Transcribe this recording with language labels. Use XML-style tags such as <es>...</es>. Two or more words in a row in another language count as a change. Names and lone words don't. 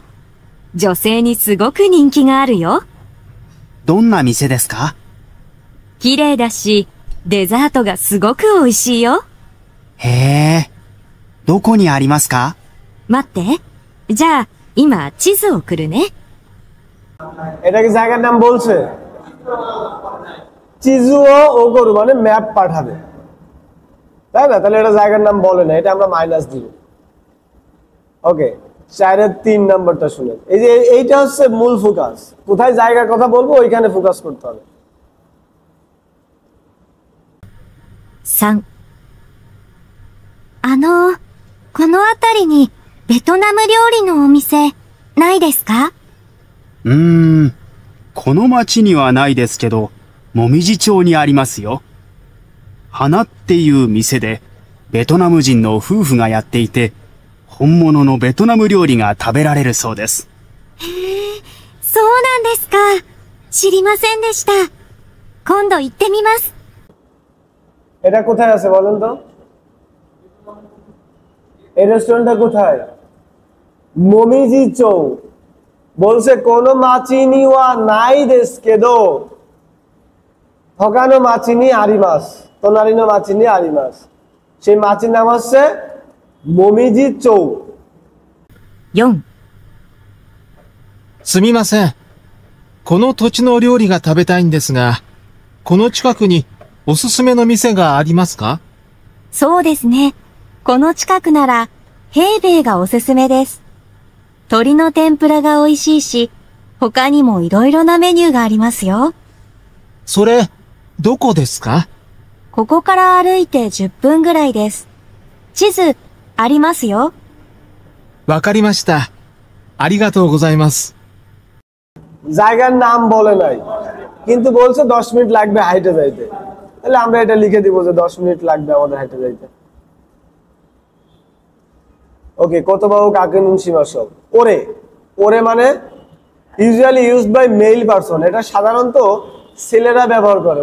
<ja>女性にすごく人気があるよ。どんな店ですか？綺麗だし、デザートがすごく美味しいよ。へえ、どこにありますか？待って。じゃあ、今地図を送るね。</ja> <bn>এটা কি জায়গার নাম বলছে?</bn> <ja>地図を送る</ja> <bn>মানে ম্যাপ পাঠাবে, তাই না? তাহলে এটা জায়গার নাম বলে না, এটা আমরা মাইনাস দিব। ওকে, 4-3 নাম্বারটা শুনেন। এই যে এইটা হচ্ছে মূল ফোকাস, কোথায় জায়গার কথা বলবো ওইখানে ফোকাস করতে হবে।</bn> <ja>3、この辺りにベトナム料理のお店ないですか？この町にはないですけど、もみじ町にありますよ。花っていう店で、ベトナム人の夫婦がやっていて、本物のベトナム料理が食べられるそうです。へえ、そうなんですか。知りませんでした。今度行ってみます。</ja> <bn>এটা কোথায় আছে বলেন তো? এই রেস্টুরেন্টটা কোথায়? মমিজি চৌ।</bn> <ja>বলছে この町にはないですけど、他の町にあります、隣の町にあります, তোনারিনো মাচিনি আরিমাস।</ja> <bn>সেই মাচির নাম হচ্ছে মমিজি চৌ।</bn> <ja>4、すみません。この土地の料理が食べたいんですが、この近くにおすすめの店がありますか？そうですね。この近くなら、平兵衛がおすすめです。鶏の天ぷらが美味しいし、 他にもいろいろなメニューがありますよ。それ、どこですか？ここから歩いて10分ぐらいです。地図、ありますよ。わかりました。ありがとうございます。</ja> <bn>জায়গার নাম বলে নাই, কিন্তু বলছে 10 মিনিট লাগবে হাইটে যাইতে। তাহলে আমরা এটা লিখে দিব যে 10 মিনিট লাগবে আমাদের হাইটে যাইতে। ওকে, কত বাবু কাকে নুন সীমাসব। ওরে, ওরে মানে</bn> <en>usually used by male person,</en> <bn>এটা সাধারণত ছেলেরা ব্যবহার করে।</bn>